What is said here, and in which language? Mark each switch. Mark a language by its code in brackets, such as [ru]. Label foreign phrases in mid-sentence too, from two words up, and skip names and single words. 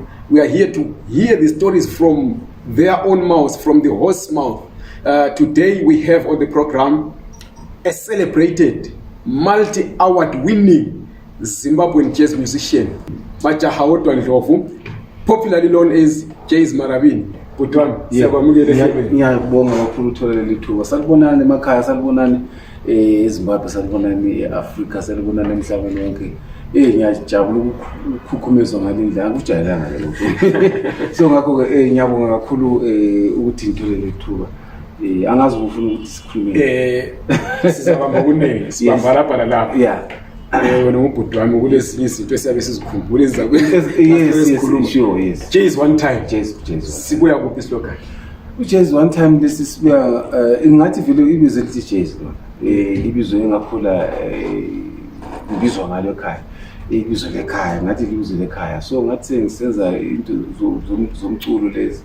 [en] We are here to hear the stories from their own mouths, from the horse's mouth. Today we have on the program a celebrated, multi-award winning Zimbabwean jazz musician, Majaha Ndlovu, popularly known as Jeys Marabini. [nd] Ngiyabonga kakhulu uthola leli thuba. Salibonani emakhaya, salibonani eZimbabwe, salibonani eAfrika, salibonani emhlabeni wonke. Ngiyajabula ukukhukhumezwa ngalendlela akujayelanga lokho. So ngakho ke ngiyabonga kakhulu ukuthi ngithole leli thuba. Angazi ufuna ukuthi sikhulume. Sizabamba kunene, sibamba lapha lapha. Yeah. Wena ngubhuti wami kulezinye izinto esiyabe sizikhumbula ezizakwenza. [en] Yes, sure, yes. Jeys one time. Jeys. [nd] Sibuya kuphi slogan? Ujeys [en] one time [nd] lesi sibuya ngathi vele ibizo elithi Jeys lo. Ibizo engakhula ibizwa ngalo ekhaya. Ibizo lekhaya ngathi ibizo lekhaya. So ngathi ngisenza into zomculo lezi.